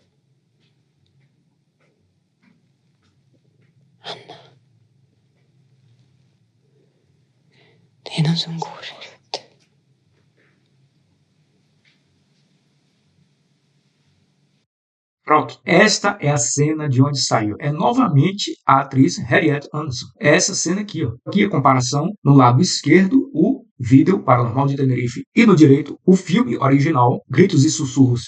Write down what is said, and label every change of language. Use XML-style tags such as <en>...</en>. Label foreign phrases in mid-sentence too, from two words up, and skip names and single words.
<sv>Anna. Det är någon som går här ute.</sv> <pt>Pronto, esta é a cena de onde saiu. É novamente a atriz Harriet Anderson. É essa cena aqui, ó. Aqui a comparação, no lado esquerdo, o vídeo Paranormal de Tenerife e no direito, o filme original, Gritos e Sussurros.</pt>